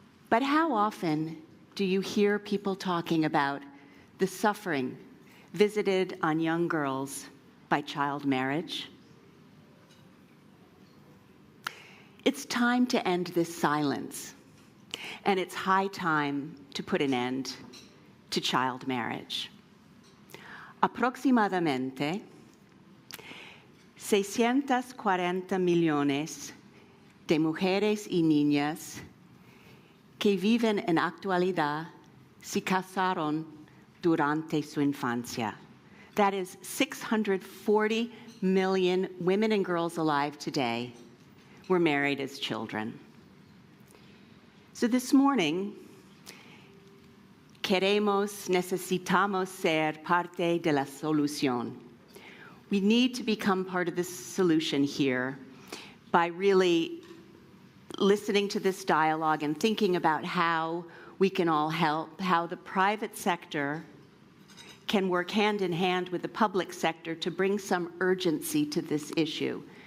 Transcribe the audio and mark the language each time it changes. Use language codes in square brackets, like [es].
[en] But how often do you hear people talking about the suffering visited on young girls by child marriage? It's time to end this silence, and it's high time to put an end to child marriage. [es] Aproximadamente 640 millones de mujeres y niñas que viven en actualidad se casaron durante su infancia. [en] That is 640 million women and girls alive today were married as children. So this morning, [es] necesitamos ser parte de la solución. [en] We need to become part of the solution here by really listening to this dialogue and thinking about how we can all help, how the private sector can work hand in hand with the public sector to bring some urgency to this issue.